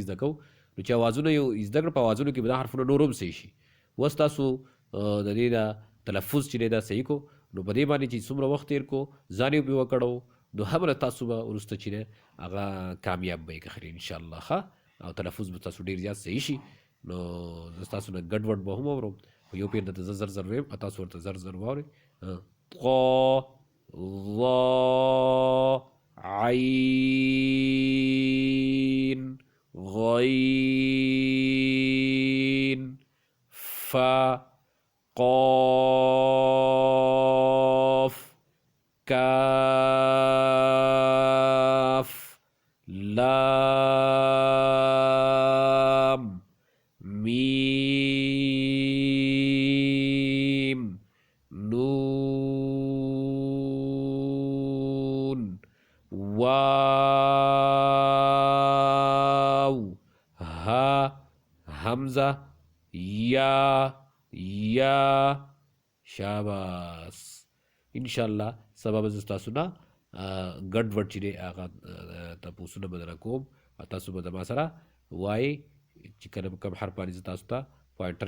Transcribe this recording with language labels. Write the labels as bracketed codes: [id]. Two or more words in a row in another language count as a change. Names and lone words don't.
[ps] زده کوو نو چې اوازونه یو زده کړه په اوازونو کې به دا حرفونه نور هم صحیح شي اوس تاسو د دې دا تلفظ چې دی دا صحیح کو نو په دې باندې چې څومره وخت تېر کو ځان یې پرې وکړو نو هغومره تاسو به وروسته چې دی هغه کامیاب به یې که خري انشاءالله ښه او تلفظ به تاسو ډېر زیات صحیح شي نو زه ستاسو نه ګډ وډ به هم اورم خو یو پېر درته زه زر زر ویم تاسو ورته زر زر واورئ [ar] طا ظا عين غين فا قاف كاف لام ميم نون واو ها حمزه [ps] یا شاباس انشاءالله سبا به زه ستاسو نه ګډ وډ چې دی هغه تپوسونه به درنه کوم او تاسو به زما سره وایئ چې کله کوم حرف باندې زه تاسو ته پوینټر